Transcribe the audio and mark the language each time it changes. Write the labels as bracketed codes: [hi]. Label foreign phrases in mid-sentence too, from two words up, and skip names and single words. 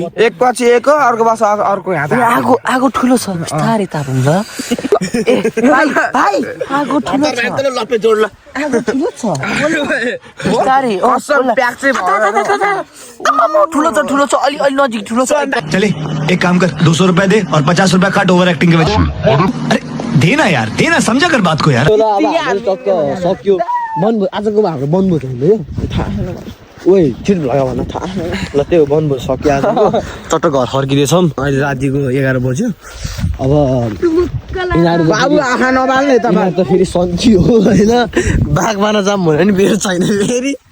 [ne] एक पछि एक हो अर्को बस अर्को हात आगो ठुलो छ बिस्तारै तापौँ ल भाइ आगो ठुलो छ आगो ठुलो छ बिस्तारै ठुलो छ अलि नजिक ठुलो छ [hi] चले एक काम कर 200 रुपए दे और 50 रुपए काट [en] over acting [hi] के वजह अरे देना यार देना समझा कर बात को यार [ne] सक्यो बनभोज आजको हाम्रो बनभोज हुँदै ओइ छिटो लगायो भन थाहा ल त्यो बनभोज सक्यो आज चट्ट घर फर्किँदैछौँ अहिले रातिको 11 बज्यो अब बाबु आँखा नबाल्ने तपाईँ त फेरि सन्ची हो होइन बाघ मार्न जाम भन्यो नि मेरो छैन फेरि